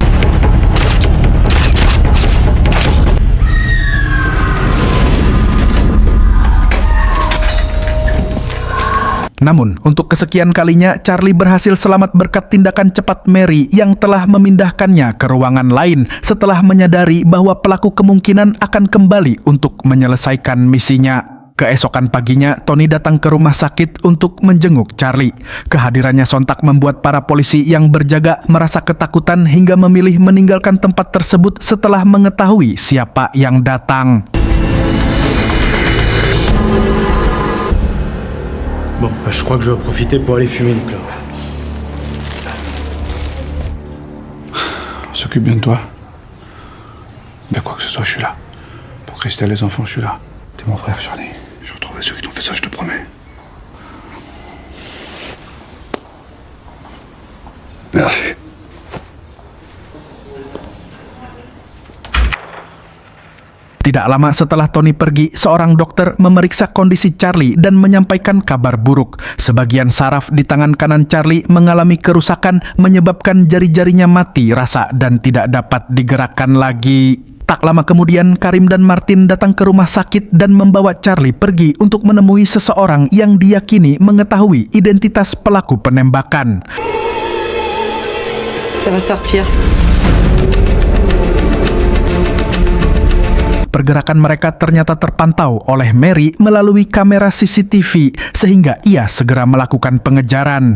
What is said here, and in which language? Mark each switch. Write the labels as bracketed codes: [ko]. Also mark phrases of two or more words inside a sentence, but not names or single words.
[id] Namun, untuk kesekian kalinya, Charlie berhasil selamat berkat tindakan cepat Mary yang telah memindahkannya ke ruangan lain setelah menyadari bahwa pelaku kemungkinan akan kembali untuk menyelesaikan misinya. Keesokan paginya, Tony datang ke rumah sakit untuk menjenguk Charlie. Kehadirannya sontak membuat para polisi yang berjaga merasa ketakutan hingga memilih meninggalkan tempat tersebut setelah mengetahui siapa yang datang. [fr] Bon, je crois que je vais profiter pour aller fumer une clope. On s'occupe bien de toi. Mais quoi que ce soit, je suis là. Pour Christelle et les enfants, je suis là. T'es mon frère, Charlie. Je retrouverai ceux qui t'ont fait ça, je te promets. Merci. [id] Tidak lama setelah Tony pergi, seorang dokter memeriksa kondisi Charlie dan menyampaikan kabar buruk. Sebagian saraf di tangan kanan Charlie mengalami kerusakan, menyebabkan jari-jarinya mati rasa dan tidak dapat digerakkan lagi. Tak lama kemudian, Karim dan Martin datang ke rumah sakit dan membawa Charlie pergi untuk menemui seseorang yang diyakini mengetahui identitas pelaku penembakan. [fr] Ça va sortir. [id] Pergerakan mereka ternyata terpantau oleh Mary melalui kamera CCTV sehingga ia segera melakukan pengejaran.